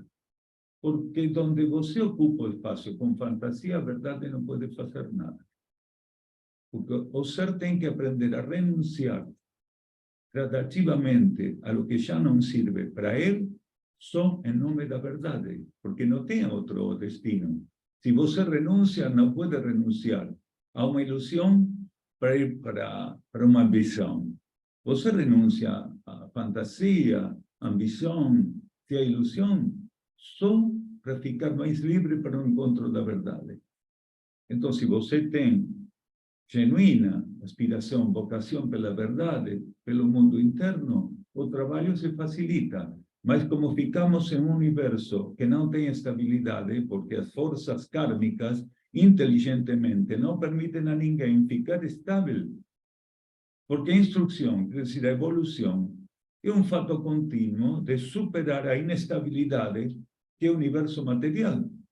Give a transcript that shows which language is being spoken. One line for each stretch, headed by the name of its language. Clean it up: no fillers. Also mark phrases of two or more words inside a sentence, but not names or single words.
Portuguese: Porque onde você ocupa o espaço com fantasia, a verdade não pode fazer nada. Porque o ser tem que aprender a renunciar gradativamente
Spanish: a lo que
Portuguese: já não sirve para ele, só em nome da verdade, porque não tem outro destino.
Spanish: Si você renuncia, no puede renunciar a una ilusión para ir para una ambición.
Portuguese: Você renuncia
Spanish: a fantasía, ambición, a ilusión,
Portuguese: só para ficar
Spanish: más libre para un
Portuguese: encontro da verdade.
Spanish: Entonces, si
Portuguese: você tem
Spanish: genuína aspiración, vocación
Portuguese: pela verdade, pelo mundo interno, o trabalho se facilita. Mas como ficamos em um universo que não tem estabilidade, porque as forças kármicas, inteligentemente, não permitem a ninguém ficar estável. Porque a instrução, quer dizer, a evolução, é um fato contínuo de superar a inestabilidade que é o universo material.